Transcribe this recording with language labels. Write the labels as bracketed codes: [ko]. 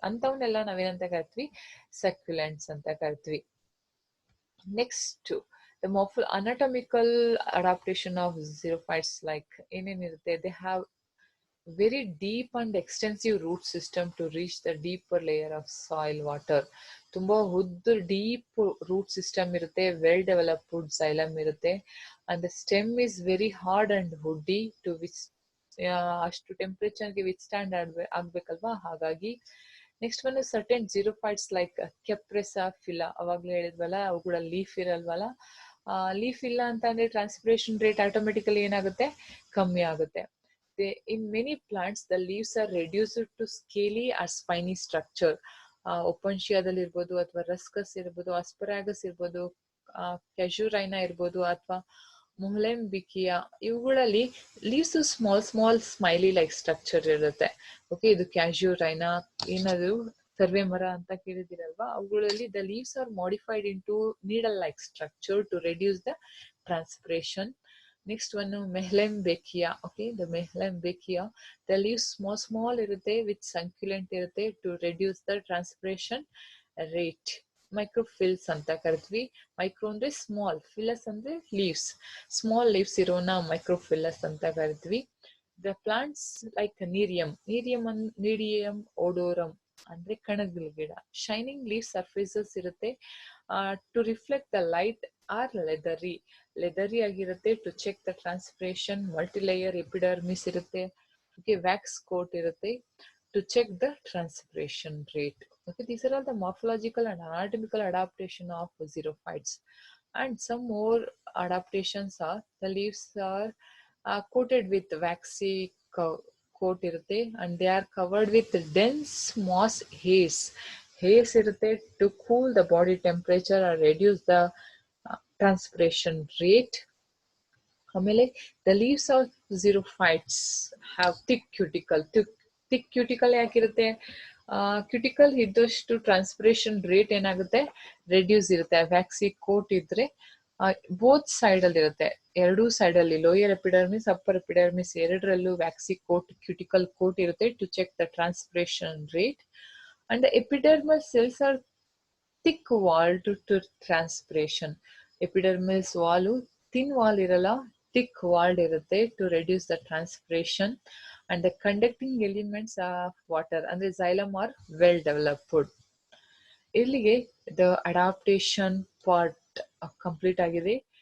[kn] ಅಂತವನ್ನೆಲ್ಲ ನಾವೇನಂತ ಕರಿತೀವಿ? ಸಕ್ಯುಲೆಂಟ್ಸ್ ಅಂತ ಕರಿತೀವಿ. [en] next the anatomical adaptation of xerophytes, like [kn] ಏನೇನಿರುತ್ತೆ? [en] They have very deep and extensive root system to reach the deeper layer of soil water. [kn] ತುಂಬಾ ಉದ್ದ deep root system ಇರುತ್ತೆ, well developed xylem ಇರುತ್ತೆ, [en] and the stem is very hard and woody to which [kn] ಅಷ್ಟು ಟೆಂಪರೇಚರ್ಗೆ withstand ಆಗ್ಬೇಕಲ್ವಾ, ಹಾಗಾಗಿ next ಬಂದು certain ಜಿರೋಫೈಟ್ಸ್ like ಕೆಪ್ರೆಸಾ ಫಿಲಾ, ಅವಾಗ್ಲೇ ಹೇಳಿದ್ವಲ್ಲ ಅವುಗಳ leaf ಇರಲ್ವಲ್ಲ, leaf ಇಲ್ಲ ಅಂತ ಅಂದ್ರೆ ಟ್ರಾನ್ಸ್ಪಿರೇಷನ್ ರೇಟ್ ಆಟೋಮೆಟಿಕಲಿ ಏನಾಗುತ್ತೆ, ಕಮ್ಮಿ ಆಗುತ್ತೆ. [en] In many plants the leaves are reduced to scaly or spiny structure. [kn] ಒಪನ್ಶಿಯಾದಲ್ಲಿ ಇರ್ಬೋದು, ಅಥವಾ ರಸ್ಕಸ್ ಇರ್ಬೋದು, ಆಸ್ಪರಾಗಸ್ ಇರ್ಬೋದು, ಕ್ಯಾಶುರೈನಾ ಇರ್ಬೋದು, ಅಥವಾ ಮೊಹಲೆಂಬಿಕಿಯಾ, ಇವುಗಳಲ್ಲಿ leaves small small smiley like structure ಇರುತ್ತೆ. ಓಕೆ, ಇದು ಕ್ಯಾಶುರೈನಾ, ಏನದು ಸರ್ವೆ ಮರ ಅಂತ ಕೇಳಿದಿರಲ್ವಾ, ಅವುಗಳಲ್ಲಿ [en] The leaves are modified in to needle like structure to reduce the transpiration. [kn] Next one ಮೆಹ್ಲೆಂಬೇಕಿಯಾ. Okay, the ಮೆಹ್ಲೆಂಬೇಕಿಯಾ, the leaves small small ಇರುತ್ತೆ ವಿತ್ ಸಂಕ್ಯುಲೆಂಟ್ ಇರುತ್ತೆ to reduce the transpiration rate. ಮೈಕ್ರೋಫಿಲ್ಸ್ ಅಂತ ಕರಿತೀವಿ. ಮೈಕ್ರೋ ಅಂದ್ರೆ ಸ್ಮಾಲ್, ಫಿಲಸ್ ಅಂದ್ರೆ ಲೀವ್ಸ್, ಸ್ಮಾಲ್ ಲೀವ್ಸ್ ಇರೋನ ಮೈಕ್ರೋಫಿಲಸ್ ಅಂತ ಕರಿತೀವಿ. The plants like ನೀಡಿಯಂ ಓಡೋರಮ್ ಅಂದ್ರೆ ಕಣಗಿಲ್ ಗಿಡ, ಶೈನಿಂಗ್ ಲೀವ್ ಸರ್ಫೇಸಸ್ ಇರುತ್ತೆ [en] to reflect the light [kn] R ಲೆದರಿ ಆಗಿರುತ್ತೆ to check the transpiration. ಮಲ್ಟಿಲೇಯರ್ epidermis ಇರುತ್ತೆ. ಓಕೆ, ವ್ಯಾಕ್ಸ್ ಕೋಟ್ ಇರುತ್ತೆ to check the transpiration rate. [en] Okay, these are all the morphological and anatomical adaptation of xerophytes. And some more adaptations are the leaves are coated with waxy coat [kn] irutte, [en] and they are covered with dense moss hairs. Hairs [kn] irutte [en] to cool the body temperature or reduce the transpiration rate. [kn] ಆಮೇಲೆ [en] The leaves of xerophytes have thick cuticle. [kn] Thick cuticle ಯಾಕಿರುತ್ತೆ? Cuticle ಇದ್ದಷ್ಟು transpiration rate ಏನಾಗುತ್ತೆ, reduce ಇರುತ್ತೆ. ವ್ಯಾಕ್ಸಿ coat ಇದ್ರೆ both side ಅಲ್ಲಿ ಇರುತ್ತೆ, ಎರಡೂ side ಅಲ್ಲಿ, lower epidermis upper epidermis ಎರಡರಲ್ಲೂ ವ್ಯಾಕ್ಸಿ ಕೋಟ್ ಕ್ಯೂಟಿಕಲ್ ಕೋಟ್ ಇರುತ್ತೆ to check the transpiration rate. [en] And the epidermal cells are thick wall to transpiration. [kn] ಎಪಿಡರ್ಮಲ್ಸ್ Vaalu thin wall ಇರಲ್ಲ, [en] thick walled irutte to reduce the transpiration. And the conducting elements of water [kn] ಅಂದ್ರೆ [en] xylem are well developed. [kn] ಇಲ್ಲಿಗೆ the adaptation part complete ಆಗಿದೆ.